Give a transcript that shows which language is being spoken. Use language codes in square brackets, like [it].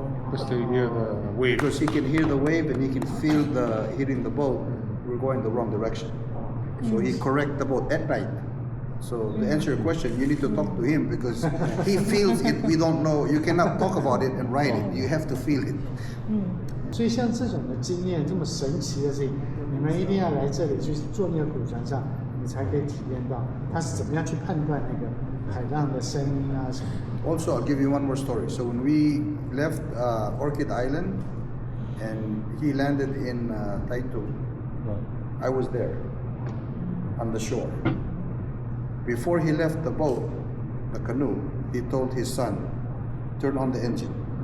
[en] Because they hear the wave. Because he can hear the wave and he can feel the hitting the boat. We're going the wrong direction. So he correct the boat at night. So to answer your question, you need to talk to him because he feels it. We don't know. You cannot talk about it and write it. You have to feel it. [zh] 所以像这种的经验这么神奇的事情，你们一定要来这里去坐那个古船上，你才可以体验到他是怎么样去判断那个海浪的声音啊什么。 [en] Also, I'll give you one more story. So when we left Orchid Island and he landed in Taitu, I was there. on the shore. Before he left the boat, the canoe, he told his son, turn on the engine.